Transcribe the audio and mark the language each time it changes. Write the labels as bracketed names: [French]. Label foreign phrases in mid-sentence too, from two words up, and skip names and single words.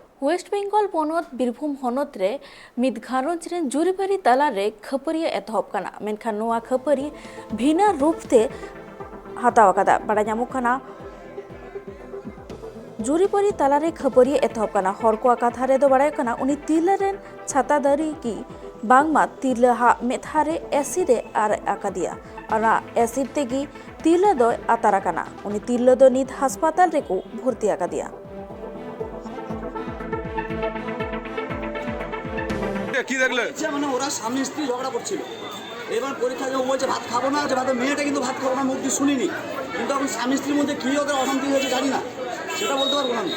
[Santali] ওয়েস্ট বেঙ্গल पनत बीरभूम हनत रे मिद घारंज रेन जुरीबारी तलारे खपरिया एतहब कना मेनखान नोआ खपरी भिना रूपते हाताव कदा बड़ा ᱧᱟᱢᱚᱜ कना जुरीबारी तलारे खपरिया एतहब कना हर को कथा रे दो बड़ा कना उनी तिरला रेन छाता दारी की बांगमा तिरला हा मेथारे एसिड आर आकादिया अना एसिड तेगी तिरला दो आतारा कना उनी तिरला दो नित हासपाताल रेको भर्ती आकादिया [Bangla] কি দেখলে মানে ওরা স্বামী স্ত্রী ঝগড়া করছিল। এবার পরীক্ষা যখন বলছে ভাত খাবো না, যে ভাতের মেয়েটা কিন্তু ভাত খাবো না, মুখ দিয়ে শুনিনি, কিন্তু এখন স্বামী স্ত্রীর মধ্যে কী ওদের অশান্তি হয়েছে জানি না, সেটা বলতে পারবো না আমি।